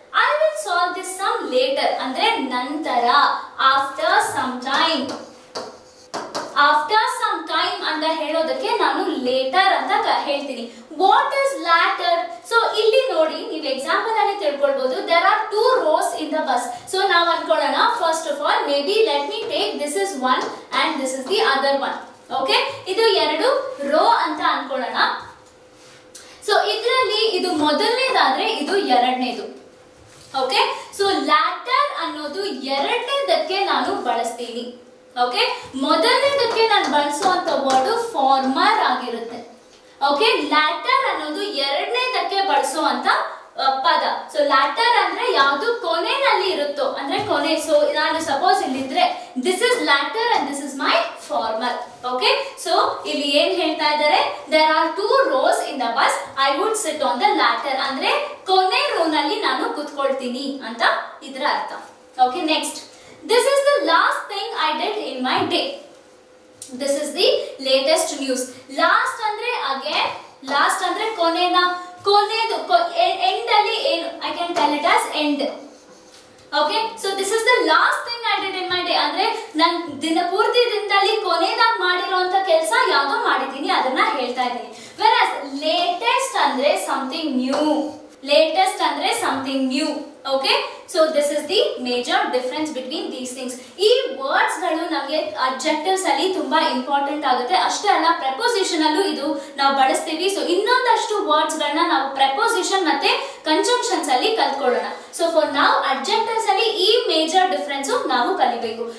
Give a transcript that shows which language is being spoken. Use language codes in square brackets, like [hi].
[en] I will solve this sum later [kn] ಅಂದ್ರೆ ನಂತರ, [en] after some time. [kn] After some time ಅಂತ ಹೇಳೋದಕ್ಕೆ ನಾನು ಲೇಟರ್ ಅಂತ ಹೇಳ್ತೀನಿ. [en] What is latter? [kn] ಸೊ ಇಲ್ಲಿ ನೋಡಿ, ನೀವು ಎಕ್ಸಾಂಪಲ್ ಅಲ್ಲಿ ತಿಳ್ಕೊಳ್ಬಹುದು. [en] There are two rows in the bus. [kn] So ನಾವು ಅನ್ಕೊಳ್ಳೋಣ, [en] First of all maybe let me take this is one and this is the other one. [kn] Okay, ಇದು ಎರಡು rho ಅಂತ ಅನ್ಕೊಳ್ಳೋಣ. So ಇದರಲ್ಲಿ ಇದು ಮೊದಲನೇದಾದ್ರೆ ಇದು ಎರಡನೇದು. ಓಕೆ, ಸೊ ಲ್ಯಾಟರ್ ಅನ್ನೋದು ಎರಡನೇದಕ್ಕೆ ನಾನು ಬಳಸ್ತೀನಿ. ಓಕೆ, ಮೊದಲನೇದಕ್ಕೆ ನಾನು ಬಳಸುವಂತ ವರ್ಡ್ ಫಾರ್ಮರ್ ಆಗಿರುತ್ತೆ. ಓಕೆ, ಲ್ಯಾಟರ್ ಅನ್ನೋದು ಎರಡನೇದಕ್ಕೆ ಬಳಸುವಂತ ಪದ. ಸೊ ಲ್ಯಾಟರ್ ಅಂದ್ರೆ ಯಾವುದು ಕೊನೆಯಲ್ಲಿ ಇರುತ್ತೋ ಅಂದ್ರೆ ಕೊನೆ. [en] so [kn] ನಾನು ಸಪೋಸ್ ಇಲ್ಲಿದ್ರೆ [en] This is latter and this is my former. [kn] Okay, so ಇಲ್ಲಿ ಏನ್ ಹೇಳ್ತಾ ಇದ್ದಾರೆ, [en] there are two rows in the bus, I would sit on the latter [kn] ಅಂದ್ರೆ ಕೊನೆ ರೋ ನಲ್ಲಿ ನಾನು ಕುತ್ಕೊಳ್ತೀನಿ ಅಂತ ಇದರ ಅರ್ಥ. [en] Okay, next this is the last thing I did in my day. This is the latest news. Last andre again, [kn] last andre konena, konedu end alli ಏನು, [en] I can tell it as end. Okay, so this is the last thing I did in my day [kn] ಅಂದ್ರೆ ನಾನು ದಿನಪೂರ್ತಿ ದಿನದಲ್ಲಿ ಕೊನೆದಾಗ ಮಾಡಿರುವಂತ ಕೆಲಸ ಯಾವುದು ಮಾಡಿದ್ದೀನಿ ಅದನ್ನ ಹೇಳ್ತಾ ಇದ್ದೀನಿ. [en] Whereas latest ಅಂದ್ರೆ something new. Latest ಅಂದ್ರೆ something new. Okay, so this is the major difference between these things. [kn] ಈ ವರ್ಡ್ಸ್ ಗಳು ನಮಗೆ ಅಡ್ಜೆಕ್ಟಿವ್ಸ್ ಅಲ್ಲಿ ತುಂಬಾ ಇಂಪಾರ್ಟೆಂಟ್ ಆಗುತ್ತೆ. ಅಷ್ಟೇ ಅಲ್ಲ, ಪ್ರೆಪೋಸಿಷನ್ ಅಲ್ಲೂ ಇದು ನಾವು ಬಳಸ್ತೀವಿ. ಸೊ ಇನ್ನೊಂದಷ್ಟು ವರ್ಡ್ಸ್ ಗಳನ್ನ ನಾವು ಪ್ರೆಪೋಸಿಷನ್ ಮತ್ತೆ ಕಂಜಂಕ್ಷನ್ಸ್ ಅಲ್ಲಿ ಕಲ್ತ್ಕೊಳ್ಳೋಣ. ಸೊ ಫಾರ್ ನಾವು ಅಡ್ಜೆಕ್ಟಿವ್ಸ್ ಅಲ್ಲಿ ಈ ಮೇಜರ್ ಡಿಫರೆನ್ಸ್ ನಾವು ಕಲಿಬೇಕು.